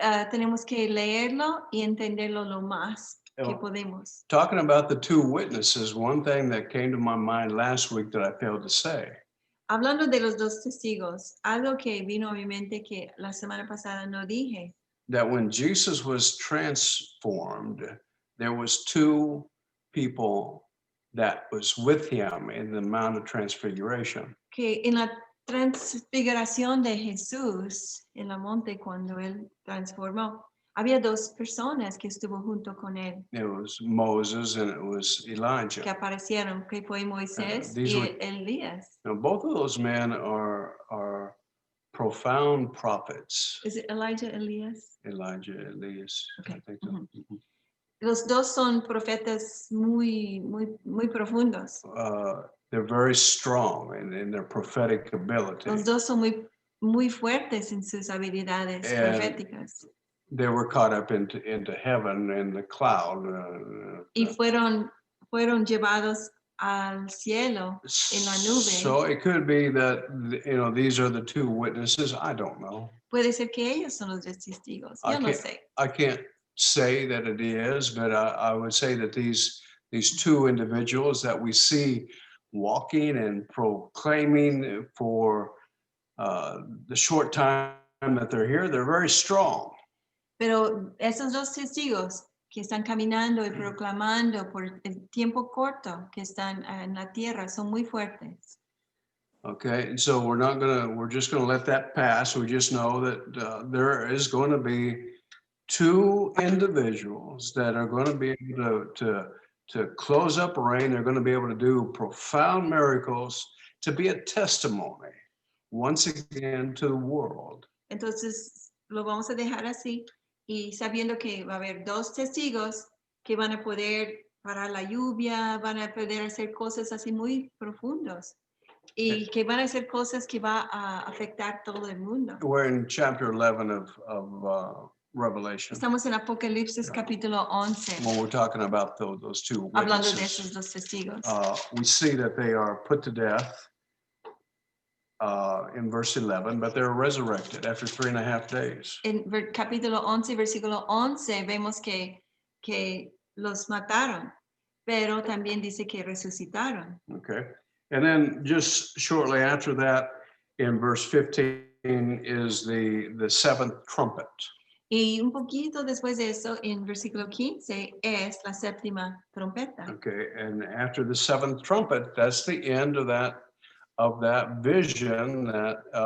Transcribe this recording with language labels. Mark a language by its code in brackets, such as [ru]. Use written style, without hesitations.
[es] Tenemos que leerlo y entenderlo lo más que podemos. [en] Talking about the two witnesses, one thing that came to my mind last week that I failed to say. [es] Hablando de los dos testigos, algo que vino a mi mente que la semana pasada no dije. [en] That when Jesus was transformed, there was two people that was with him in the Mount of Transfiguration. [es] Que en la transfiguración de Jesús en la monte cuando él transformó, había dos personas que estuvo junto con él. [en] It was Moses and it was Elijah. [es] Que aparecieron, que fue Moisés y Elías. [en] Now, both of those men are profound prophets. Is it Elijah, Elias? Elijah, Elias. Okay. I think so. Mm-hmm. [es] Los dos son profetas muy profundos. [en] They're very strong in their prophetic ability. [es] Los dos son muy fuertes en sus habilidades proféticas. [en] They were caught up into heaven in the cloud. [es] Y fueron llevados al cielo en la nube. [en] So it could be that these are the two witnesses. I don't know. [es] Puede ser que ellos son los dos testigos. Yo no sé. [en] I can't say that it is, but I would say that these two individuals that we see walking and proclaiming for the short time that they're here, they're very strong. [es] Pero esos dos testigos que están caminando y proclamando por el tiempo corto que están en la tierra son muy fuertes. [en] Okay, and so we're just gonna let that pass. We just know that there is going to be two individuals that are going to be able to close up rain. They're going to be able to do profound miracles to be a testimony once again to the world. [es] Entonces lo vamos a dejar así. Y sabiendo que va a haber dos testigos que van a poder parar la lluvia, van a poder hacer cosas así muy profundos y que van a hacer cosas que va a afectar todo el mundo. [en] We're in chapter 11 of Revelation. [es] Estamos en Apocalipsis capítulo 11. [en] When we're talking about those two witnesses, [es] hablando de esos dos testigos. [en] We see that they are put to death in verse 11, but they're resurrected after 3.5 days. [es] En capítulo 11, versículo 11, vemos que los mataron, pero también dice que resucitaron. [en] Okay. And then just shortly after that, in verse 15, is the seventh trumpet. [es] Y un poquito después de eso, en versículo 15, es la séptima trompeta. [en] Okay, and after the seventh trumpet, that's the end of that vision that